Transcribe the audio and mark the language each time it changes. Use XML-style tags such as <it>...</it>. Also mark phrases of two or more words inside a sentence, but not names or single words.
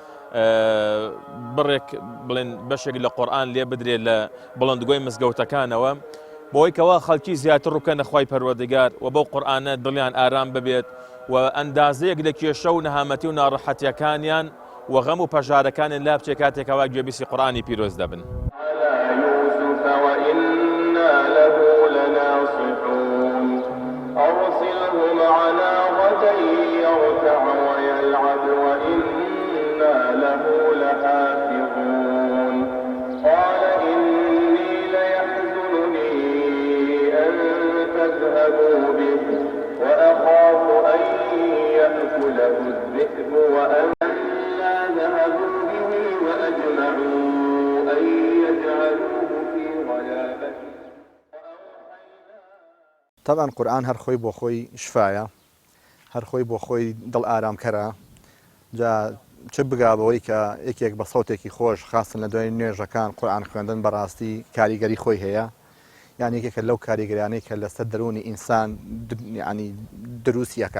<ckb>بڕێک بڵێن بەشێک لە قورئان لێ بدرێت لە بڵندگۆی مزگەوتەکانەوە بۆی کەوا خەڵکی زیاتر ڕووکەنە خوای پەروەردگار و بەو قورئانە دڵیان ئارام ببێت و ئەندازەیەک لە کێشە و نەهامەتی و ناڕەحەتیەکانیان و غەم و پەژارەکانیان لا بچێت کاتێکەوە گوێبیستی قورئانی پیرۆز دەبن.</ckb> <ar>أرسله معنا غدا يرتع ويلعب وإنا له لحافظون قال إني ليحزنني أن تذهبوا به وأخاف أن يأكله الذئب وأنا ذهبوا به وأجمعوا أن يجعلوه في غيابته.</ar> <ckb>طبعا قورآن هەر خۆی بۆ خۆی شفایە، هەر خۆی بۆ خۆی دڵ ئارامکەرە. جا چ بگابەوەی کە یەکێک بە سەوتێکی خۆش خاستن لە دوای نوێژەکان قورآن خوێندن بەڕاستی کاریگەری خۆی هەیە، یان یەکێکە لەو کاریگەریانەی کە لەسەر دەرونی ئینسان ینی دروستی ئەکات.</ckb>